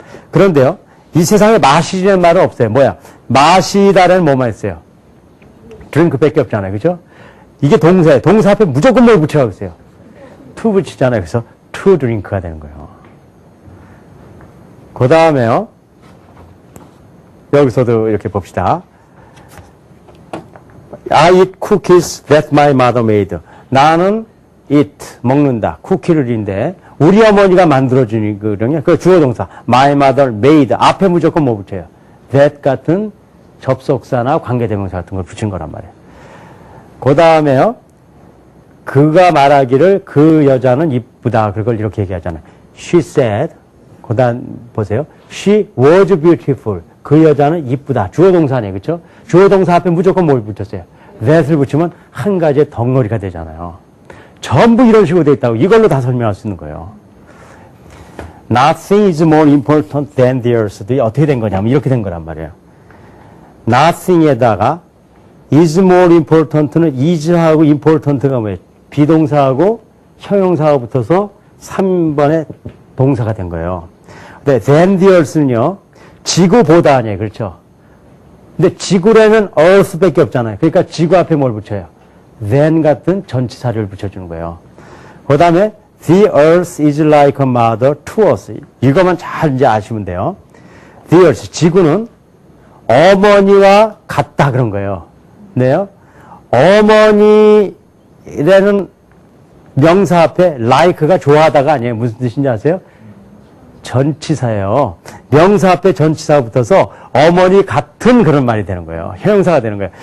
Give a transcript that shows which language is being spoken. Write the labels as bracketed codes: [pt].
[ko] 그런데요. 이 세상에 마실이라는 말은 없어요. 뭐야? 마시다라는 뭐만 있어요? drink밖에 없잖아요. 그죠? 이게 동사예요. 동사 앞에 무조건 뭘 붙여라고 했어요? to 붙이잖아요. 그래서 to drink가 되는 거예요. 그 다음에요. 여기서도 이렇게 봅시다. [en] I eat cookies that my mother made. [ko] 나는 eat, 먹는다. 쿠키를인데 우리 어머니가 만들어주는 거거든요. 그 주어 동사. [en] My mother made. [ko] 앞에 무조건 뭐 붙여요? that 같은 접속사나 관계대명사 같은 걸 붙인 거란 말이에요. 그 다음에요. 그가 말하기를 그 여자는 이쁘다. 그걸 이렇게 얘기하잖아요. [en] She said. [ko] 그 다음 보세요. [en] She was beautiful. [ko] 그 여자는 이쁘다. 주어 동사네. 그렇죠? 주어 동사 앞에 무조건 뭘 붙였어요? that을 붙이면 한 가지의 덩어리가 되잖아요. 전부 이런 식으로 돼 있다고 이걸로 다 설명할 수 있는 거예요. [en] Nothing is more important than the earth. [ko] 어떻게 된 거냐면 이렇게 된 거란 말이에요. Nothing에다가 is more important는 is하고 important가 뭐예요? 비동사하고 형용사가 붙어서 3번의 동사가 된 거예요. 근데 than the earth는요. 지구보다 아니에요. 그렇죠? 근데 지구라면 earth밖에 없잖아요. 그러니까 지구 앞에 뭘 붙여요? than 같은 전치사를 붙여주는 거예요. 그 다음에 [en] the earth is like a mother to us. [ko] 이것만 잘 이제 아시면 돼요. the earth, 지구는 어머니와 같다 그런 거예요. 네요. 어머니라는 명사 앞에 like가 좋아하다가 아니에요. 무슨 뜻인지 아세요? 전치사예요. 명사 앞에 전치사가 붙어서 어머니 같은 그런 말이 되는 거예요. 형용사가 되는 거예요.